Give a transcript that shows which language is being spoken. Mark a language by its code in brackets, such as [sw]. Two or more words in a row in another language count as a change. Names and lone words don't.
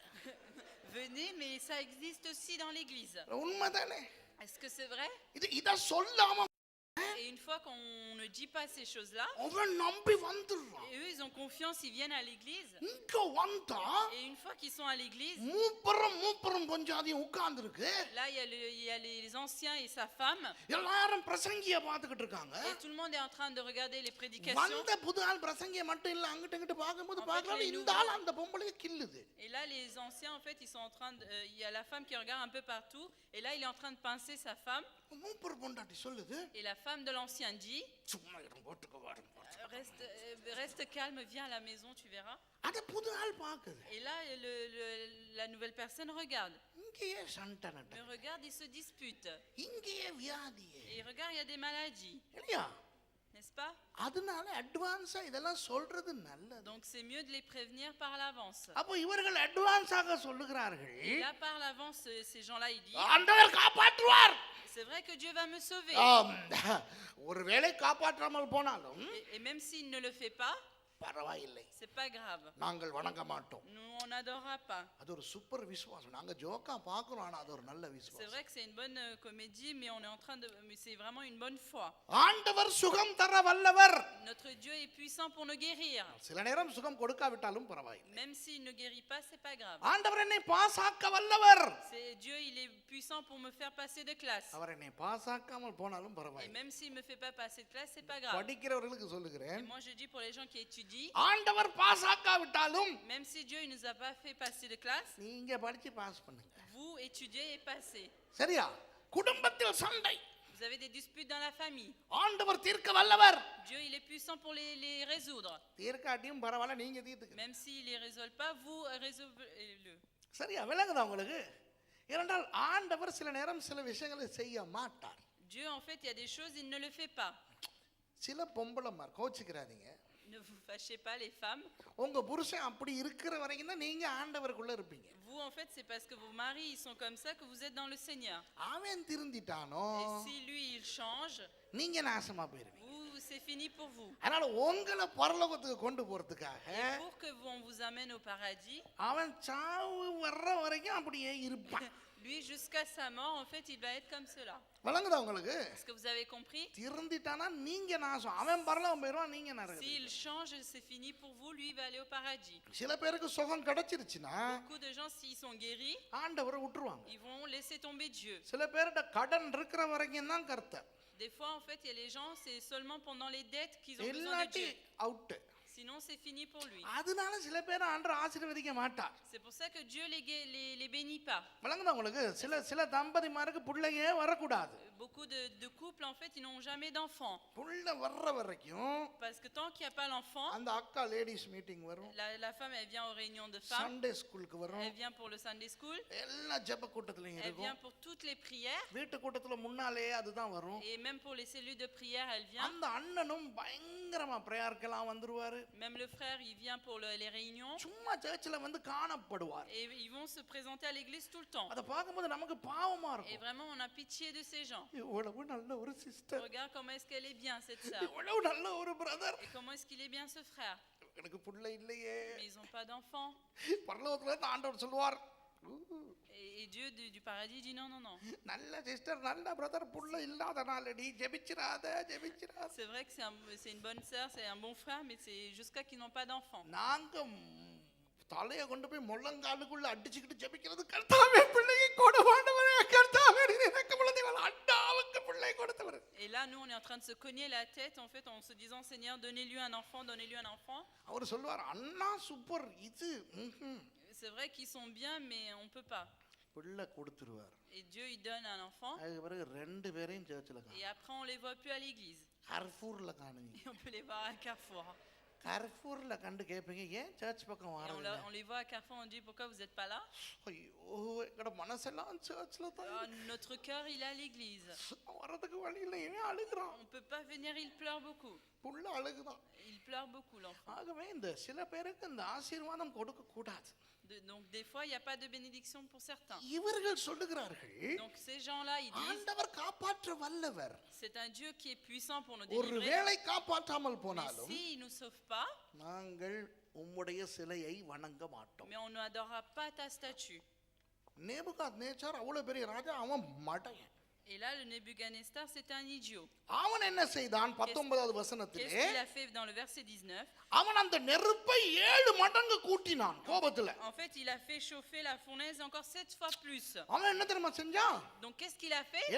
[fr] venez, mais ça existe aussi dans l'église. [ta] உண்மைதானே [fr] Est-ce que c'est vrai? [ta] இத சொல்லாம [fr] Et une fois qu'on ne dit pas ces choses-là, [ta] அவன் நம்பி வந்துடுறான் [fr] et eux ils ont confiance, ils viennent à l'église. [ta] இங்க வந்தா [fr] Et une fois qu'ils sont à l'église, [ta] மூப்பரும் பஞ்சாதியும் உட்கார்ந்து இருக்கு [fr] là il y a les anciens et sa femme, [ta] எல்லாரும் பிரசங்கிய பார்த்துக்கிட்டு இருக்காங்க [fr] et tout le monde est en train de regarder les prédications. [ta] வந்த புது ஆள் பிரசங்கிய மட்டும் இல்ல அங்கிட்ட இங்கிட்ட பார்க்கும்போது பார்க்கலாம் இந்த ஆள் அந்த பொம்பளைய கில்லுது [fr] Et là les anciens en fait ils sont en train de, il y a la femme qui regarde un peu partout, et là il est en train de pincer sa femme, [ta] மூப்பர் பொண்டாட்டி சொல்லுது [fr] et la femme de l'ancien dit [ta] சும்மா இடம் போட்டுக்க வாடும் [fr] reste calme, viens à la maison, tu verras. [ta] அத புது ஆள் பாக்குது [fr] Et là la nouvelle personne regarde, [ta] இங்கேயே சண்டை நட்ட [fr] mais regarde, ils se disputent, [ta] இங்கேயே வியாதியே [fr] et regarde, il y a des maladies, [ta] இல்லையா [fr] n'est-ce pas? [ta] அதனால அட்வான்ஸா இதெல்லாம் சொல்றது நல்லது [fr] Donc c'est mieux de les prévenir par l'avance. [ta] அப்போ இவர்கள் அட்வான்ஸாக சொல்லுகிறார்கள் [fr] Et là par l'avance, ces gens-là ils disent [ta] ஆண்டவர் காப்பாற்றுவார் [fr] c'est vrai que Dieu va me sauver. [ta] ஒருவேளை காப்பாற்றாமல் போனாலும் [fr] Et même s'il ne le fait pas, [ta] பரவாயில்லை [fr] c'est pas grave. [ta] நாங்கள் வணங்க மாட்டோம் [fr] Nous on n'adorera pas. [ta] அது ஒரு சூப்பர் விசுவாசம் நாங்க ஜோக்கா பார்க்கிறோம் ஆனா அது ஒரு நல்ல [fr] C'est [ta] விசுவாசம் [fr] vrai que c'est une bonne comédie, mais on est en train de, mais c'est vraiment une bonne foi. [ta] ஆண்டவர் சுகம் தர வல்லவர் [fr] Notre Dieu est puissant pour nous guérir. [ta] சில நேரம் சுகம் கொடுக்காவிட்டாலும் பரவாயில்லை [fr] Même s'il ne guérit pas, c'est pas grave. [ta] ஆண்டவர் என்னை பாஸாக்க வல்லவர் [fr] C'est Dieu, il est puissant pour me faire passer de classe. [ta] அவர் என்னை பாஸாக்காமல் போனாலும் [fr] Et [ta] பரவாயில்லை [fr] même s'il me fait pas passer de classe, c'est pas grave. [ta] படிக்கிறவர்களுக்கு [fr] Et [ta] சொல்லுகிறேன் [fr] moi je dis pour les gens qui étudient, [ta] ஆண்டவர் பாஸாக்காவிட்டாலும் [fr] même si Dieu il nous a pas fait passer de classe, [ta] நீங்க படிச்சு பாஸ் பண்ணுங்க [fr] vous étudiez et passez. [ta] சரியா குடும்பத்தில் சண்டை [fr] Vous avez des disputes dans la famille. [ta] ஆண்டவர் தீர்க்க வல்லவர் [fr] Dieu il est puissant pour les résoudre. [ta] தீர்க்காட்டியும் பரவாயில்ல நீங்க தீர்த்துக்க [fr] Même s'il les résolve pas, vous résolvez-le. [ta] சரியா விளங்குதா உங்களுக்கு ஏனென்றால் ஆண்டவர் சில நேரம் சில விஷயங்களை செய்ய மாட்டார் [fr] Dieu en fait il y a des choses il ne le fait pas. [ta] சில பொம்பளைமார் கோச்சிக்கிறாதீங்க [fr] Ne vous fâchez pas les femmes. [ta] உங்க புருஷன் அப்படி இருக்கிற வரைக்கும் தான் நீங்க ஆண்டவருக்குள்ள இருப்பீங்க [fr] Vous en fait c'est parce que vos maris ils sont comme ça que vous êtes dans le Seigneur. [ta] அவன் திருந்திட்டானோ [fr] Et si lui il change, [ta] நீங்க நாசமா போயிருவீங்க [fr] vous c'est fini pour vous. [ta] அதனால உங்களை பரலோகத்துக்கு கொண்டு போறதுக்காக [fr] Et pour que on vous amène au paradis, [ta] அவன் சாவு வர்ற வரைக்கும் அப்படியே இருப்பான் [fr] lui jusqu'à sa mort en fait il va être comme cela. [ta] விளங்குதா உங்களுக்கு [fr] Est-ce que vous avez compris? [ta] திருந்திட்டானா நீங்க நாசம் அவன் பரலோகம் போயிடுவான் நீங்க நரகம் [fr] S'il change, c'est fini pour vous, lui il va aller au paradis. [ta] சில பேருக்கு சுகம் கிடைச்சிருச்சுன்னா [fr] Beaucoup de gens s'ils sont guéris, [ta] ஆண்டவரை விட்டுருவாங்க [fr] ils vont laisser tomber Dieu. [ta] சில பேர்கிட்ட கடன் இருக்கிற வரைக்கும் தான் கர்த்தர் [fr] Des fois en fait il y a les gens c'est seulement pendant les dettes qu'ils ont besoin de [ta] இல்லாட்டி [fr] Dieu. [ta] அவுட் [fr] Sinon c'est fini pour lui. [ta] அதனால சில பேர் ஆண்டவர் ஆசீர்வதிக்க மாட்டார் [fr] C'est pour ça que Dieu les bénit pas. [ta] விளங்குதா உங்களுக்கு சில தம்பதிமாருக்கு பிள்ளையே வரக்கூடாது [fr] Beaucoup de couples en fait ils n'ont jamais d'enfants. [ta] புள்ள வர்ற வரைக்கும் [fr] Parce que tant qu'il n'y a pas l'enfant, [ta] அந்த அக்கா [en] ladies meeting [ta] வரும் [fr] la femme elle vient aux réunions de femmes, [en] Sunday schoolukku [ta] வரும் [fr] elle vient pour le [en] Sunday school, [ta] எல்லா ஜெப கூட்டத்திலையும் [fr] elle [ta] இருக்கும் [fr] vient pour toutes les prières, [ta] வீட்டு கூட்டத்துல முன்னாலே அதுதான் வரும் [fr] et même pour les cellules de prière elle vient. [ta] அந்த அண்ணனும் பயங்கரமா பிரேயர்க்கெல்லாம் வந்துருவாரு [fr] Même le frère il vient pour les réunions, [ta] சும்மா சர்ச்சில் வந்து காணப்படுவார் [fr] et ils vont se présenter à l'église tout le temps. [ta] அதை பார்க்கும்போது நமக்கு பாவமா [fr] Et [ta] இருக்கும் [fr] vraiment on a pitié de ces gens. [ta] இவ்வளவு நல்ல ஒரு சிஸ்டர் [fr] Regarde comment est-ce qu'elle est bien cette sœur, [ta] இவ்வளவு நல்ல ஒரு பிரதர் [fr] et comment est-ce qu'il est bien ce frère. [ta] எனக்கு புள்ள இல்லையே [fr] Mais ils n'ont pas d'enfants. [ta] பரலோகத்துல இருந்து ஆண்டவர் சொல்லுவார் [fr] Et Dieu du paradis dit non, non, non. [ta] நல்ல சிஸ்டர் நல்ல பிரதர் புள்ள இல்லாதனால நீ ஜெபிச்சிராத [fr] C'est vrai que c'est une bonne sœur, c'est un bon frère, mais c'est jusqu'à qu'ils n'ont pas d'enfants. [ta] நாங்க தலையை கொண்டு போய் முள்ளங்காலுக்குள்ள அடிச்சுக்கிட்டு ஜெபிக்கிறது கர்த்தாவே பிள்ளையை கொடுவாண்டவரே கர்த்தாவே எனக்கு பிள்ளைகள் அண்டாவுக்கு பிள்ளை கொடுத்தவர். [fr] Et là nous on est en train de se cogner la tête en fait en se disant Seigneur donnez-lui un enfant, donnez-lui un enfant. [ta] அவர் சொல்வார் அண்ணா சூப்பர் இது [fr] C'est vrai qu'ils sont bien mais on peut pas. [ta] பிள்ளை கொடுத்துருவார். [fr] Et Dieu il donne un enfant. [ta] அதுக்கு பிறகு ரெண்டு பேரையும் சர்ச்சில் [fr] Et après on les voit plus à l'église. [ta] கர்ஃபூர்ல காணுவீங்க. [fr] Et on peut les voir à Carrefour. [ta] கர்ஃபூர்ல கண்டு கேட்பீங்க ஏன் சர்ச் பக்கம் [fr] Et [ta] வரல [fr] on les voit à Carrefour, on dit pourquoi vous n'êtes pas là? [ta] ஐயோ எங்கட மனசெல்லாம் சர்ச்ல தான் [fr] Ah, notre cœur, il est à l'église. [ta] வரதுக்கு வழி இல்லை இவன் அழுகுறான் [fr] On ne peut pas venir, il pleure beaucoup. [ta] புள்ள அழுகுதான் [fr] Il pleure beaucoup, l'enfant. [ta] ஆகவே இந்த சில பேருக்கு இந்த ஆசீர்வாதம் கொடுக்க கூடாது [fr] Donc des fois, il n'y a pas de bénédiction pour certains. [ta] இவர்கள் சொல்லுகிறார்கள் [fr] Donc ces gens-là, ils disent, [ta] ஆண்டவர் காப்பாற்ற வல்லவர் [fr] c'est un Dieu qui est puissant pour nous [ta] ஒரு [fr] délivrer. [ta] வேளை காப்பாற்றாமல் [fr] Mais [ta] போனாலும் [fr] s'il ne nous sauve pas, [ta] நாங்கள் உம்முடைய சிலையை வணங்க மாட்டோம் [fr] mais on n'adorera pas ta statue. [ta] நேபுகாத்நேச்சார் அவ்வளவு பெரிய ராஜா அவன் மடையன் [fr] Et là, le Nebuchadnezzar, c'était un idiot. [ta] அவன் என்ன செய்தான் 19வது [fr] Qu'est-ce [ta] வசனத்திலே [fr] qu'il a fait dans le verset 19? [ta] அவன் அந்த நெருப்பை 7 மடங்கு கூட்டினான் கோபத்துல [fr] En fait, il a fait chauffer la fournaise encore 7 fois plus. [ta] அவன் என்ன தெரியுமா செஞ்சான் [fr] Donc qu'est-ce qu'il a fait?